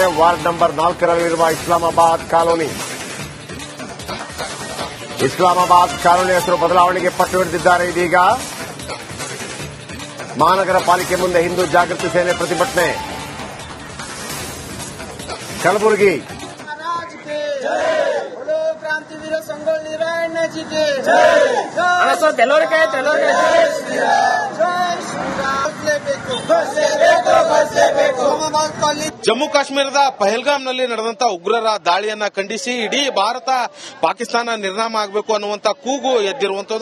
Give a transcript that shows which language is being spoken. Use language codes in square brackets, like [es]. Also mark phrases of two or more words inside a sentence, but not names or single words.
[kn] ವಾರ್ಡ್ ನಂಬರ್ 4ರಲ್ಲಿರುವ ಇಸ್ಲಾಮಾಬಾದ್ ಕಾಲೋನಿ ಹೆಸರು ಬದಲಾವಣೆಗೆ ಪಟ್ಟು ಹಿಡಿದಿದ್ದಾರೆ. ಇದೀಗ ಮಹಾನಗರ ಪಾಲಿಕೆ ಮುಂದೆ ಹಿಂದೂ ಜಾಗೃತಿ ಸೇನೆ ಪ್ರತಿಭಟನೆ. ಕಲಬುರಗಿ [hi] क्रांतिवीर संगोल नारायण जी के [kn] ಜಮ್ಮು ಕಾಶ್ಮೀರದ ಪಹಲ್ಗಾಮ್ನಲ್ಲಿ ನಡೆದಂತ ಉಗ್ರರ ದಾಳಿಯನ್ನ ಖಂಡಿಸಿ ಇಡೀ ಭಾರತ ಪಾಕಿಸ್ತಾನ ನಿರ್ನಾಮ ಆಗಬೇಕು ಅನ್ನುವಂತ ಕೂಗು ಎದ್ದಿರುವಂತದ್ದು.